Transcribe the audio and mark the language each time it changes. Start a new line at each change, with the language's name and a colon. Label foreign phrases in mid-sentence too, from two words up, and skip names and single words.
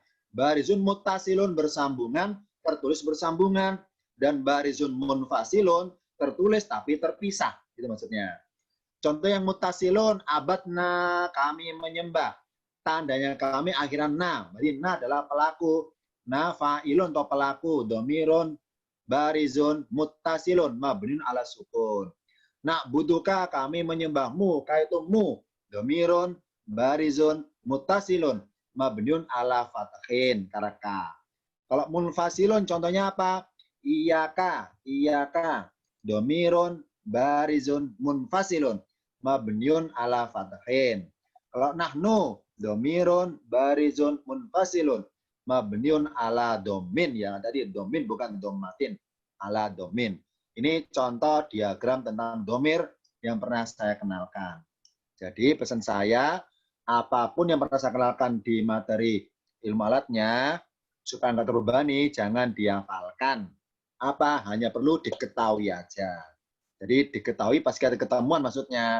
Arabic: بارز متصل
Indonesian: bersambungan, tertulis bersambungan. Dan
Arabic: بارز منفصل
Indonesian: tertulis tapi terpisah. Itu maksudnya. Contoh yang mutasilun, abadna, kami menyembah. Tandanya kami akhiran na. Berarti na adalah pelaku.
Arabic: نا فاعل
Indonesian: atau pelaku.
Arabic: ضمير بارز متصل مبني على السكون.
Indonesian: Nak buduka, kami menyembahmu. Ka itu mu.
Arabic: ضمير بارز متصل مبني على الفتح. Karaka.
Indonesian: Kalau munfasilun, contohnya apa?
Arabic: إياك إياك. ضمير بارز منفصل مبني على الفتح. Kalau نحن ضمير بارز منفصل مبني على الضم.
Indonesian: Ya, tadi domin bukan domatin,
Arabic: على الضم.
Indonesian: Ini contoh diagram tentang domir yang pernah saya kenalkan. Jadi pesan saya, apapun yang pernah saya kenalkan di materi ilmu alatnya, supaya nggak terbebani, jangan dihafalkan. Apa? Hanya perlu diketahui aja. Jadi diketahui pas kita ketemuan maksudnya.